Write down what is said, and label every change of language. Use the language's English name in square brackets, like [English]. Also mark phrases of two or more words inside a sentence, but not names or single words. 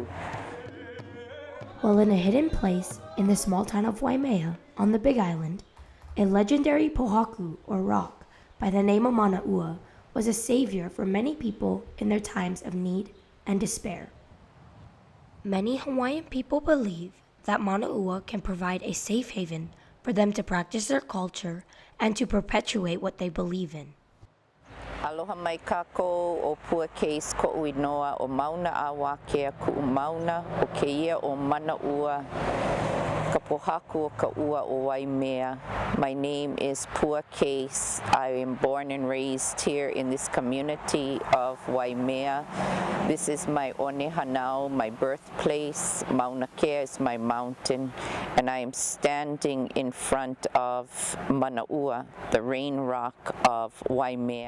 [English] While in a hidden place in the small town of Waimea on the Big Island, a legendary pohaku or rock by the name of Manaua was a savior for many people in their times of need and despair. Many Hawaiian people believe that Manaua can provide a safe haven for them to practice their culture and to perpetuate what they believe in. [Hawaiian] Aloha mai kākou o pua keis koʻu inoa o mauna a wākea kuʻu mauna o keia o Manaua ka pohaku o ka ua o Waimea. [English] My name is Pua Case. I am born and raised here in this community of Waimea. This is my [Hawaiian] one hanau, [English] my birthplace. Mauna Kea is my mountain, and I am standing in front of Manaua, the rain rock of Waimea.